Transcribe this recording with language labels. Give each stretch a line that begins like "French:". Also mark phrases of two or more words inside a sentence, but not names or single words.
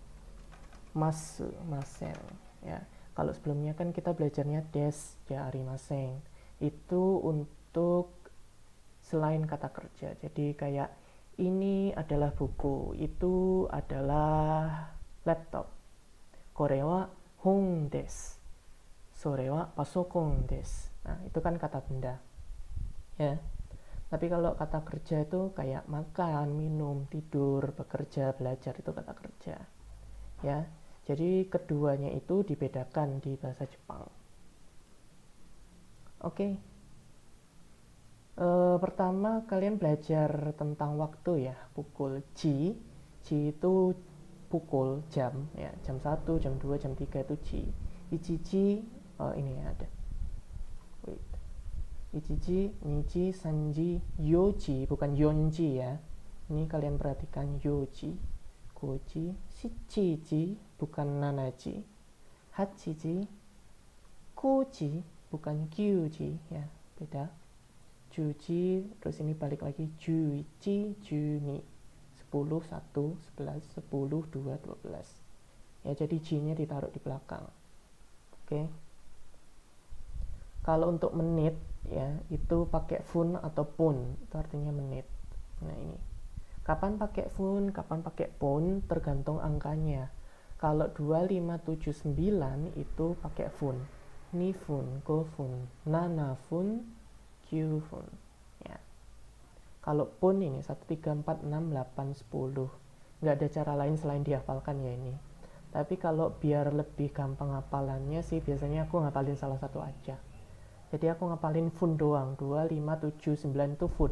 Indonesian: Masen ya. Kalau sebelumnya kan kita belajarnya
Japanese: です、じゃありません.
Indonesian: Itu untuk selain kata kerja. Jadi kayak ini adalah buku, itu adalah laptop.
Japanese: これは本です。それはパソコンです。
Indonesian: Nah, itu kan kata benda. Ya. Tapi kalau kata kerja itu kayak makan, minum, tidur, bekerja, belajar itu kata kerja. Ya. Jadi keduanya itu dibedakan di bahasa Jepang. Oke. Pertama kalian belajar tentang waktu ya, pukul ji. Ji itu pukul, jam ya, jam 1, jam 2, jam 3 itu ji. Ichiji ini ya ada. Wait.
Japanese: 一時、二時、三時、四時,
Indonesian: bukan yonji ya. Ini kalian perhatikan
Japanese: 四時、五時、七時,
Indonesian: bukan nanaji.
Japanese: 八時、こじ,
Indonesian: bukan gyuji ya, beda. Juji, terus ini balik lagi
Japanese: 十一、十二.
Indonesian: 10, 1, 11, 10, 2, 12. Ya, jadi J-nya ditaruh di belakang. Oke. Kalau untuk menit ya, itu pakai fun atau pun, itu artinya menit. Nah, ini. Kapan pakai fun, kapan pakai pun, tergantung angkanya. Kalau 2579 itu pakai fun.
Japanese: 二分、五分、七分、九分.
Indonesian: Ya. Kalau pun ini 1, 3, 4, 6, 8, 10. Nggak ada cara lain selain dihafalkan ya ini. Tapi kalau biar lebih gampang hafalannya sih biasanya aku ngapalin salah satu aja. Jadi aku ngapalin fun doang. 2, 5, 7, 9 itu fun.